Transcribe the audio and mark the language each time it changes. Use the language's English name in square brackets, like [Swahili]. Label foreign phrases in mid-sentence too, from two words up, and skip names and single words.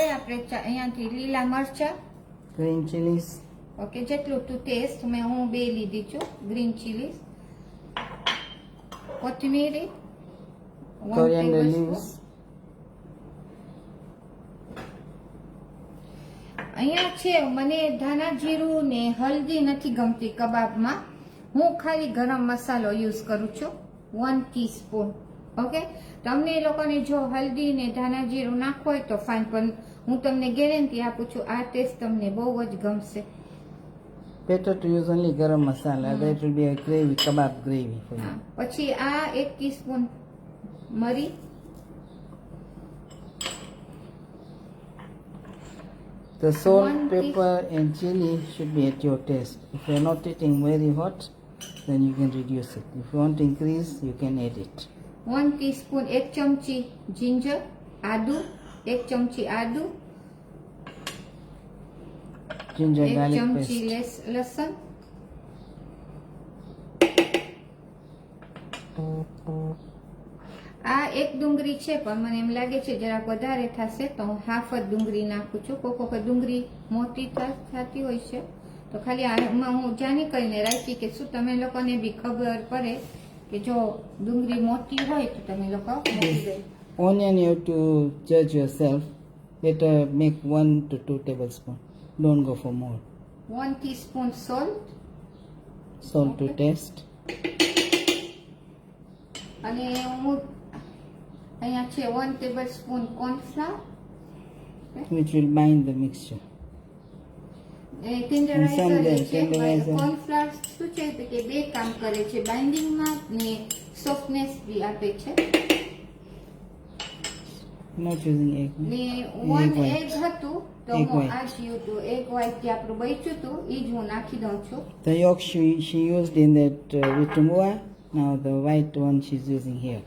[Gujarati] આપણે અહીંયાથી લીલા મરચા, [English] green chilies, [Gujarati] ઓકે, જેટલું [English] to taste, [Gujarati] હું 2 લીધી છું [English] green chilies, [Gujarati] કોથમીરી, 1 [English] coriander tablespoon. leaves, [Gujarati] અહીંયા છે મને ધાણા જીરું ને હલ્દી નથી ગમતી કબાબમાં, હું ખાલી ગરમ મસાલો યુઝ કરું છું 1 ટીસ્પૂન. ઓકે, તમને એ લોકોને જો હલ્દી ને ધાણા જીરું નાખવો હોય તો ફાઇન, પણ હું તમને ગેરંટી આપું છું આ ટેસ્ટ તમને બહુ જ ગમશે. [English] better to use only garam masala, that will be a gravy, kebab gravy for you. [Gujarati] પછી આ 1 ટીસ્પૂન મરી, [English] The salt, 1 pepper and chili should be at your taste. If you are not eating very hot, then you can reduce it. If you want to increase, you can add it. [Gujarati] 1 ટીસ્પૂન 1 ચમચી જીંજર, આદુ 1 ચમચી આદુ, [English] Ginger 1 garlic [Gujarati] ચમચી [English] paste. [Gujarati] લસણ, આ 1 ડુંગળી છે પણ મને એમ લાગે છે જરાક વધારે થશે તો હું હાફ જ ડુંગળી નાખું છું. કોક વખત ડુંગળી મોટી થતી હોય છે તો ખાલી આમાં હું જાણી કરીને રાખી કે શું તમે લોકોને બી ખબર પડે કે જો ડુંગળી મોટી હોય તો તમે લોકો મૂકી દે. [English] Onion you have to judge yourself. Better make 1 to 2 tablespoons. Don't go for more. [Gujarati] 1 [English] teaspoon salt, Salt to taste. [Gujarati] અને હું અહીંયા છે 1 [English] tablespoon cornflour, Which will bind the mixture. [Gujarati] ટેન્ડરાઇઝર છે. [English] tenderizer. [Gujarati] કોર્નફ્લાવર શું છે તો કે 2 કામ કરે છે, બાઇન્ડિંગમાં ને સોફ્ટનેસ બી આપે છે. [English] Not using egg. [Gujarati] ને [English] Egg 1 white. [Gujarati] એગ હતું તો [English] Egg [Gujarati] હું [English] white. [Gujarati] આ જ હતું [English] egg white [Gujarati] જે આપણું બચ્યું હતું એ જ હું નાખી દઉં છું. [English] The yolk she used in that vitumbua. Now the white one she's using here.